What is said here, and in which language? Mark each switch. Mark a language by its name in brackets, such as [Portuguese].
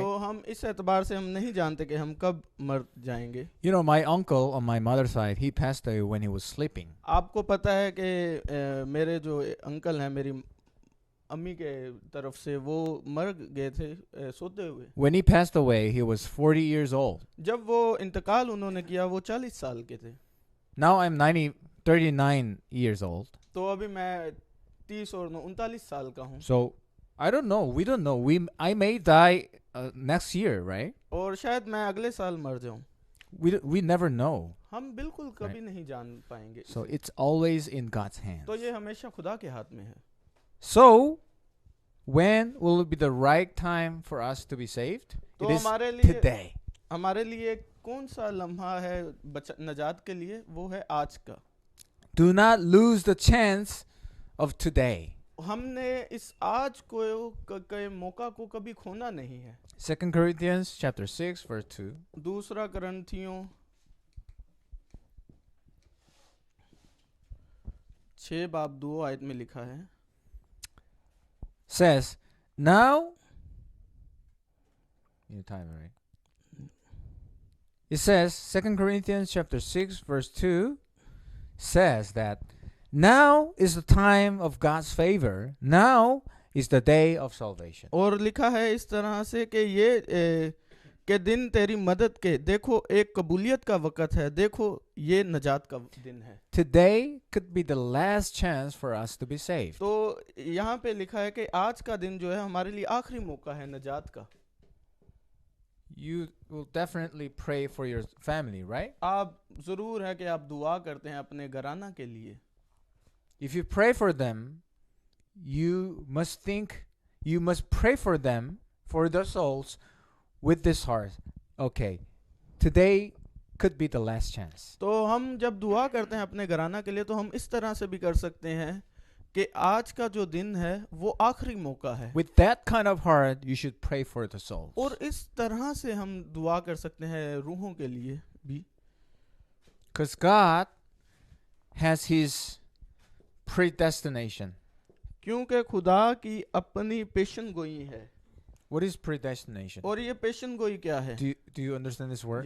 [Hindi] तो हम इस एतबार से हम नहीं जानते कि हम कब मर जाएंगे. [English] You know, my uncle on my mother's side, he passed away when he was sleeping. [Hindi] आपको पता है कि मेरे जो अंकल हैं मेरी अम्मी के तरफ से, वो मर गए थे सोते हुए. [English] When he passed away, he was 40 years old. [Hindi] जब वो इंतकाल उन्होंने किया वो 40 साल के थे. [English] Now I'm 39 years old. [Hindi] तो अभी मैं 30 और 39 साल का हूँ. [English] So I don't know. We don't know. I may die next year, right? [Hindi] और शायद मैं अगले साल मर जाऊँ. [English] We never know. [Hindi] हम बिल्कुल कभी नहीं जान पाएंगे. [English] So it's always in God's hands. [Hindi] तो ये हमेशा खुदा के हाथ में है. [English] So when will it be the right time for us to be saved? [Hindi] तो [English] It is [Hindi] हमारे लिए [English] today. [Hindi] हमारे लिए कौन सा लम्हा है नजात के लिए? वो है आज का. [English] Do not lose the chance of today. [Hindi] हमने इस आज को के मौका को कभी खोना नहीं है. [English] 2 Corinthians chapter 6 verse 2. [Hindi] दूसरा करंथियों 6 बाब 2 आयत में लिखा है, [English] says, now your time, right? It says 2 Corinthians chapter 6 verse 2 says that now is the time of God's favor. Now is the day of salvation. [Hindi] और लिखा है इस तरह से कि ये के दिन तेरी मदद के, देखो एक कबूलियत का वक़्त है, देखो ये नजात का दिन है. [English] Today could be the last chance for us to be saved. [Hindi] तो यहाँ पे लिखा है कि आज का दिन जो है हमारे लिए आखिरी मौका है नजात का. [English] You will definitely pray for your family, right? [Hindi] आप ज़रूर है कि आप दुआ करते हैं अपने घराना के लिए. [English] If you pray for them, you must pray for them, for their souls, with this heart. Okay, today could be the last chance. [Hindi] तो हम जब दुआ करते हैं अपने घराना के लिए तो हम इस तरह से भी कर सकते हैं कि आज का जो दिन है वो आखिरी मौका है. [English] With that kind of heart, you should pray for the souls. [Hindi] और इस तरह से हम दुआ कर सकते हैं रूहों के लिए भी. [English] Because God has His predestination. [Hindi] क्योंकि खुदा की अपनी पेशन गोई है. [English] What is predestination? [Hindi] और ये पेशन गोई क्या है? [English] Do you understand this word?